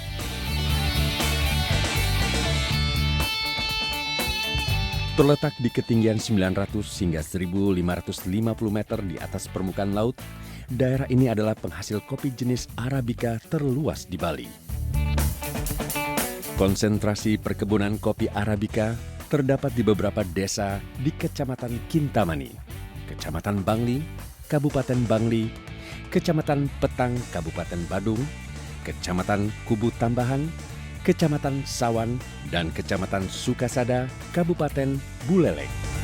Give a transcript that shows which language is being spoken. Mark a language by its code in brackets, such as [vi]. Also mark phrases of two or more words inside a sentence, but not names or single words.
[id] Terletak di ketinggian 900 hingga 1550 meter di atas permukaan laut, daerah ini adalah penghasil kopi jenis Arabica terluas di Bali. Konsentrasi perkebunan kopi Arabica terdapat di beberapa desa di Kecamatan Kintamani, Kecamatan Bangli, Kabupaten Bangli, Kecamatan Petang, Kabupaten Badung, Kecamatan Kubu Tambahan, Kecamatan Sawan, dan Kecamatan Sukasada, Kabupaten Buleleng.